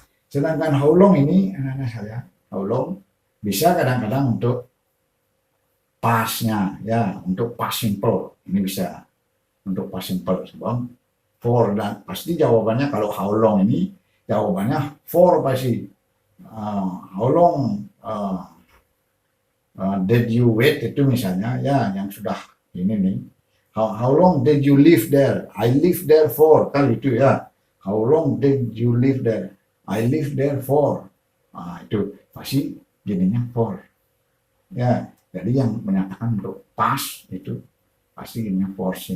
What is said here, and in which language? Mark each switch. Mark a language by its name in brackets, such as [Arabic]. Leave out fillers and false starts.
[Indonesian] Sedangkan how long ini, anak-anak saya, how long bisa kadang-kadang untuk pastnya, ya, untuk past simple ini bisa untuk past simple. Sebab for, dan pasti jawabannya kalau how long ini jawabannya for pasti. [English] How long did you wait, [Indonesian] itu misalnya, ya, yang sudah ini nih. [English] How long did you live there? I live there for, [Indonesian] kan itu, ya. [English] How long did you live there? I live there for. [Indonesian] Itu pasti jadinya for. Ya, jadi yang menyatakan untuk past itu pasti jadinya for.